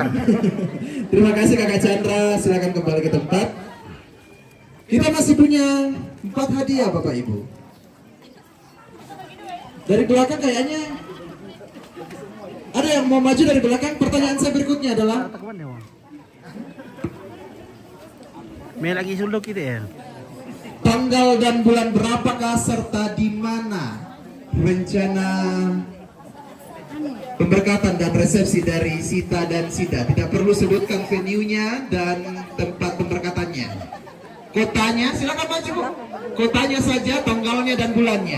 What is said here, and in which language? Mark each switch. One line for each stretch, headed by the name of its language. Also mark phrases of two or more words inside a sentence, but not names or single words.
Indonesian: Terima kasih Kakak Chandra, silakan kembali ke tempat. Kita masih punya 4 hadiah Bapak Ibu. Dari belakang kayaknya ada yang mau maju dari belakang. Pertanyaan saya berikutnya adalah May lagi sulok kita ya. Tanggal dan bulan berapakah serta di mana rencana pemberkatan dan resepsi dari Sita dan Sida? Tidak perlu sebutkan venue-nya dan tempat pemberkatannya. Kotanya, silakan maju Bu. Kotanya saja, tanggalnya dan bulannya.